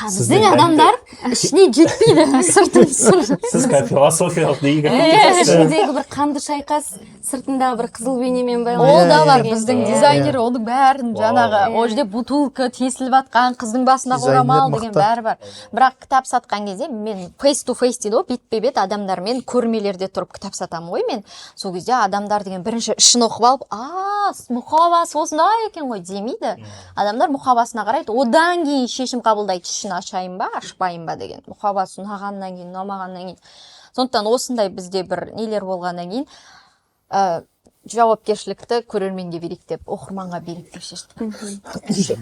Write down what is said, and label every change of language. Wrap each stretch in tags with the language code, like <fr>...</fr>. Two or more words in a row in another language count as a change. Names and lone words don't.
<kk>Біздің адамдар ішіне жетпейді, сыртын Сіз философиялық дейгі. Ішіндегі бір қанды шайқас, сыртындағы бір қызыл бейнемен байланысты. Ол да бар, біздің дизайнер оның бәрін жаңағы, ол жерде бутылка тесіліп атқан, қыздың басында орамал деген бәрі бар. Бірақ кітап сатқан кезде мен</kk> <en>face to face</en> <kk>дейді ғой, бетпе-бет адамдармен көрмелерде тұрып кітап сатамын ғой мен. Сол кезде адамдар деген бірінші ішін оқып алып, мұқабасы осындай екен ғой демейді. Адамдар мұқабасына қарайды, одан кейін шешім қабылдайды, ішін ашайын ба, ашпайын ба деген. Мұқабасы ұнағаннан кейін, ұнамағаннан кейін. Сондықтан осындай бізде бір нелер болғаннан кейін жауапкершілікті көрерменге берейік деп, оқырманға берейік деп шештік.</kk>